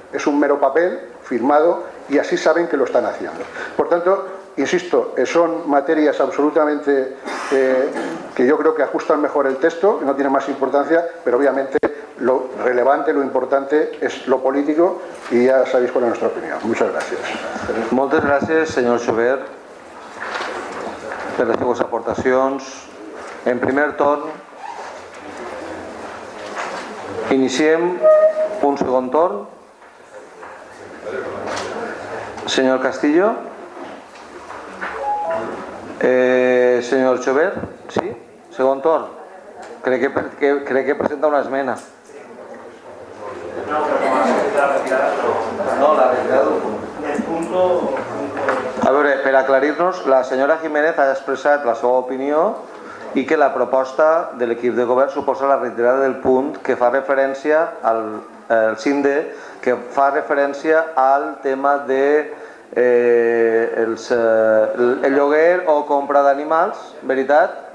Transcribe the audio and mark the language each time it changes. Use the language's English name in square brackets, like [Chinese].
[Spanish] Es un mero papel firmado y así saben que lo están haciendo. Por tanto, insisto, son materias absolutamente que yo creo que ajustan mejor el texto, que no tienen más importancia, pero obviamente lo relevante, lo importante es lo político, y ya sabéis cuál es nuestra opinión. Muchas gracias. [Catalan] Moltes gràcies, senyor Xover, per les teves aportacions. En primer torn, iniciem un segon torn. Senyor Castillo. Senyor Xover, sí? Segon torn. Crec que presenta una esmena. [Spanish] No, la retirada del punto. [Catalan] A veure, per aclarir-nos, la senyora Jiménez ha expressat la seva opinió i que la proposta de l'equip de govern suposa la retirada del punt que fa referència al CINDE, que fa referència al tema de el lloguer o compra d'animals, veritat?